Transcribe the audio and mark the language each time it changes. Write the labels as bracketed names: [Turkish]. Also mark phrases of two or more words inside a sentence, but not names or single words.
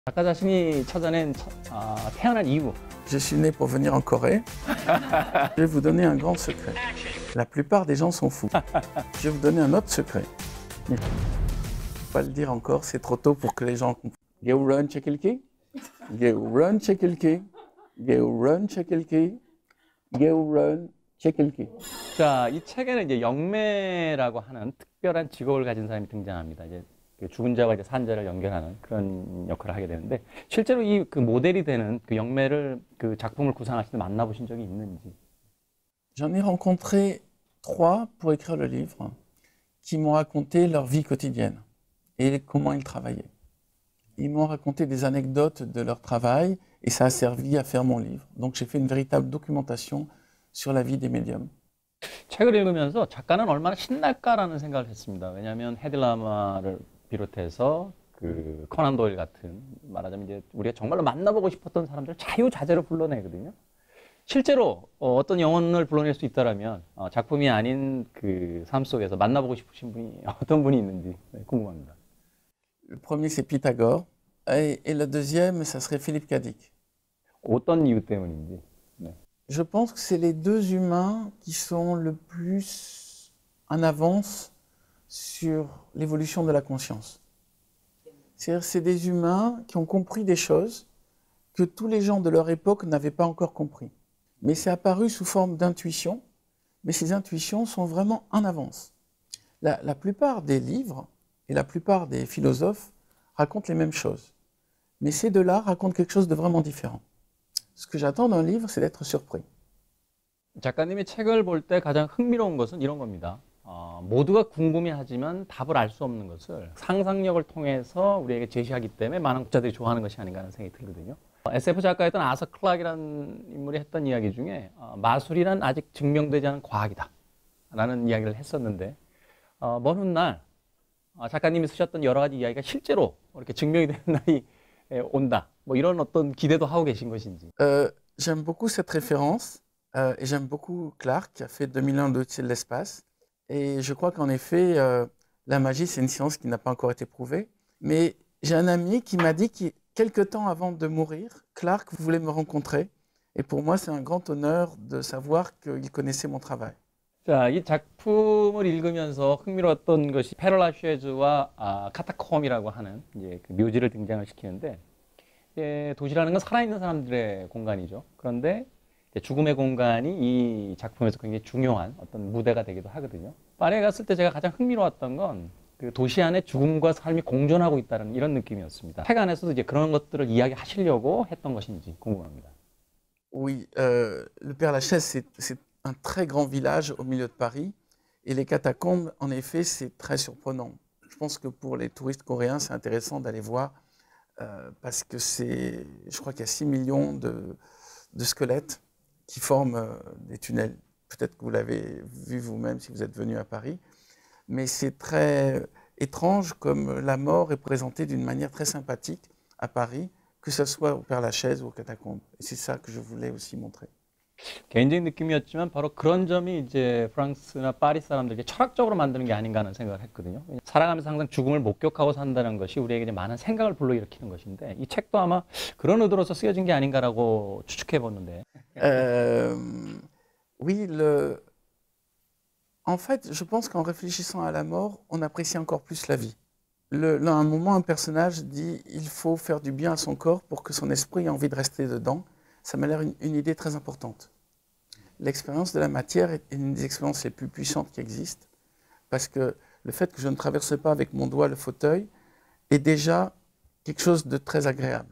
[Korean] 작가 자신이 찾아낸 태어난 이유. [French] Je suis né pour venir en Corée. Je vais vous donner un grand secret. La plupart des gens sont fous. Je vais vous donner un autre secret. Je ne peux pas le dire encore, c'est trop tôt pour que les gens comprennent. Geuron Chekilki, Geuron Chekilki, Geuron Chekilki, Geuron Chekilki. [Korean] 자, 이 책에는 이제 영매라고 하는 특별한 직업을 가진 사람이 등장합니다. 이제 죽은 자와 이제 산 자를 연결하는 그런 역할을 하게 되는데, 실제로 이 그 모델이 되는 그 영매를 그 작품을 구상하실 때 만나보신 적이 있는지? [French] J'en ai rencontré 3 pour écrire le livre qui m'ont raconté leur vie quotidienne et comment ils travaillaient. Ils m'ont raconté des anecdotes de leur travail et ça a servi à faire mon livre. Donc j'ai fait une véritable documentation sur la vie des médiums. [Korean] 책을 읽으면서 작가는 얼마나 신날까라는 생각을 했습니다. 왜냐하면 헤딜라마를 비롯해서 그 코난 도일 같은, 말하자면 이제 우리가 정말로 만나보고 싶었던 사람들을 자유자재로 불러내거든요. 실제로 어떤 영혼을 불러낼 수 있다라면 작품이 아닌 그 삶 속에서 만나보고 싶으신 분이 어떤 분이 있는지 궁금합니다. [French] Le premier c'est Pythagore et le deuxième ça serait Philippe Cadic. [Korean] 어떤 이유 때문인지. 네. [French] Je pense que c'est les deux humains qui sont le plus en avance sur l'évolution de la conscience. C'est-à-dire c'est des humains qui ont compris des choses que tous les gens de leur époque n'avaient pas encore compris. Mais c'est apparu sous forme d'intuition, mais ces intuitions sont vraiment en avance. La plupart des livres et la plupart des philosophes racontent les mêmes choses. Mais ces deux-là racontent quelque chose de vraiment différent. Ce que j'attends d'un livre, c'est d'être surpris. [Korean] 작가님이 책을 볼 때 가장 흥미로운 것은 이런 겁니다. 모두가 궁금해하지만 답을 알 수 없는 것을 상상력을 통해서 우리에게 제시하기 때문에 많은 독자들이 좋아하는 것이 아닌가 하는 생각이 들거든요. SF 작가였던 아서 클락이라는 인물이 했던 이야기 중에 마술이란 아직 증명되지 않은 과학이다 라는 이야기를 했었는데, 먼 훗날 작가님이 쓰셨던 여러 가지 이야기가 실제로 이렇게 증명이 되는 날이 온다, 뭐 이런 어떤 기대도 하고 계신 것인지. [French] J'aime beaucoup cette référence et j'aime beaucoup Clark qui a fait 2001 l'Odyssée de l'espace. Et je crois qu'en effet, la magie, c'est une science qui n'a pas encore été prouvée. Mais j'ai un ami qui m'a dit que quelques temps avant de mourir, Clark voulait me rencontrer. Et pour moi, c'est un grand honneur de savoir qu'il connaissait mon travail. [Korean] 자, 이 작품을 읽으면서 흥미로웠던 것이 페럴라 쉐즈와 카타콤이라고 하는 이제 그 묘지를 등장을 시키는데, 도시라는 건 살아있는 사람들의 공간이죠. 그런데 죽음의 공간이 이 작품에서 굉장히 중요한 어떤 무대가 되기도 하거든요. 파리에 갔을 때 제가 가장 흥미로웠던 건 그 도시 안에 죽음과 삶이 공존하고 있다는 이런 느낌이었습니다. 책 안에서도 이제 그런 것들을 이야기하시려고 했던 것인지 궁금합니다. [French] Oui, le Père-Lachaise, c'est un très grand village au milieu de Paris. Et les catacombes, en effet, c'est très surprenant. Je pense que pour les touristes coréens, c'est intéressant d'aller voir parce que je crois qu'il y a 6 millions de squelettes qui forment des tunnels. Peut-être que vous l'avez vu vous-même si vous êtes venu à Paris. Mais c'est très étrange comme la mort est présentée d'une manière très sympathique à Paris, que ce soit au Père-Lachaise ou aux catacombes. Et c'est ça que je voulais aussi montrer. [Korean] 개인적인 느낌이었지만 바로 그런 점이 이제 프랑스나 파리 사람들에게 철학적으로 만드는 게 아닌가 하는 생각을 했거든요. 살아가면서 항상 죽음을 목격하고 산다는 것이 우리에게 이제 많은 생각을 불러일으키는 것인데, 이 책도 아마 그런 의도로서 쓰여진 게 아닌가라고 추측해 보는데. [French] Oui, en fait, je pense qu'en réfléchissant à la mort, on apprécie encore plus la vie. À un moment, un personnage dit il faut faire du bien à son corps pour que son esprit ait envie de rester dedans. Ça m'a l'air une idée très importante. L'expérience de la matière est une des expériences les plus puissantes qui existent, parce que le fait que je ne traverse pas avec mon doigt le fauteuil est déjà quelque chose de très agréable.